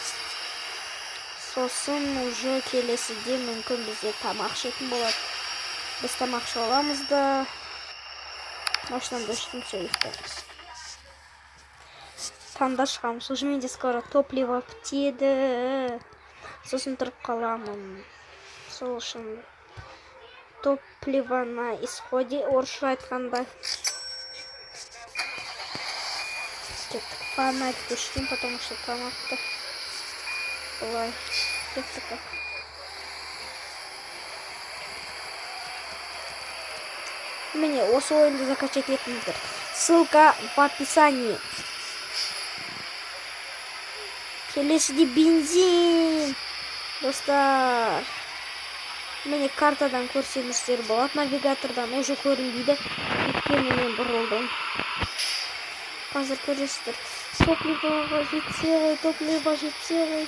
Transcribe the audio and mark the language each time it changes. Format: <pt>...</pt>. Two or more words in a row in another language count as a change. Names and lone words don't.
<kk>Сосын уже келесіде мүмкін бізде тамақ ішетін болады. Біз тамақ іше аламыз да машинамда үштім, все ұйықтаймыз. Таңда шығамыз. Уже менде скоро топливо бітеді. Сосын тұрып қаламын. Сол үшін</kk> <ru>топливо на исходе,</ru> <kk>орысша айтқанда. Кеттік. Фонарь өшірейін,</kk> <ru>потому что</ru> <kk>тамақты былай. Кеттік. Міне осы ойынды закачать етіңіздер.</kk> <ru>Ссылка в описании.</ru> <kk>Келесіде бензин. Достар. Міне картадан көрсеңіздер болады, навигатордан уже көрінбейді, өйткені мен бұрылдым. Қазір көресіздер. Топливоға жетсе ғой.</kk>